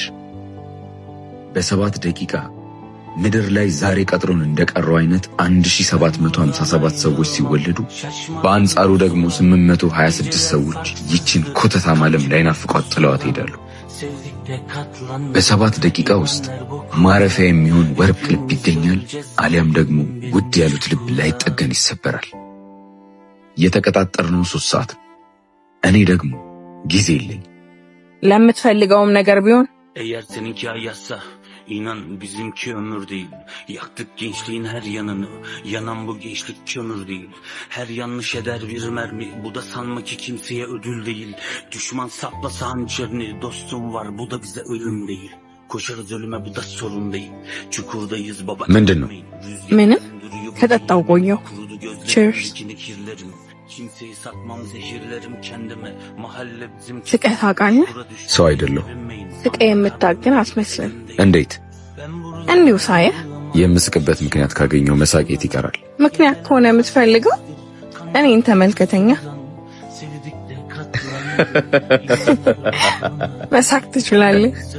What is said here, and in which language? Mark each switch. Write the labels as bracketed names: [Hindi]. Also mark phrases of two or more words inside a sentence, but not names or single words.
[Amharic] በ7 ደቂቃ ምድር ላይ ዛሬ ቀጥሮን እንደቀረው አይነት 1757 ሰዎች ሲወለዱ፣ በአንጻሩ ደግሞ 826 ሰዎች ይችን ኮተታም ዓለም ላይናፍቋት ጥለዋት ሄዳሉ። በ7 ደቂቃ ውስጥ ማረፊያ የሚሆን ወርቅ ልብ ይገኛል፣ አሊያም ደግሞ ውድ ያሉት ልብ ላይጠገን ይሰበራል። የተቀጣጠርነው 3 ሰዓት ነው። እኔ ደግሞ ጊዜ የለኝ። ለምትፈልገውም ነገር ቢሆን [Turkish] Eğer seninki ay yazsa, inan bizimki ömür değil. Yaktık gençliğin her yanını, yanan bu gençlik kömür değil. Her yanlış eder bir mermi, bu da sanma ki kimseye ödül değil. Düşman saplasa hançerini, dostum var, bu da bize ölüm değil. Koşarız ölüme, bu da sorun değil. Çukurdayız baba. [Amharic] ምንድን ነው? ምንም ከጠጣው ቆየው። ቺርስ። [Turkish] Kimseyi satmam, zehirlerim kendime. Mahalle bizim [Amharic] ስቀህ ታውቃለህ? ሰው አይደለሁ። ስቀህ የምታግን አትመስልም። እንዴት? እንዲሁ ሳየህ የምስቅበት ምክንያት ካገኘው መሳቄት ይቀራል። ምክንያት ከሆነ የምትፈልገው እኔን ተመልከተኛ። መሳቅ ትችላለህ።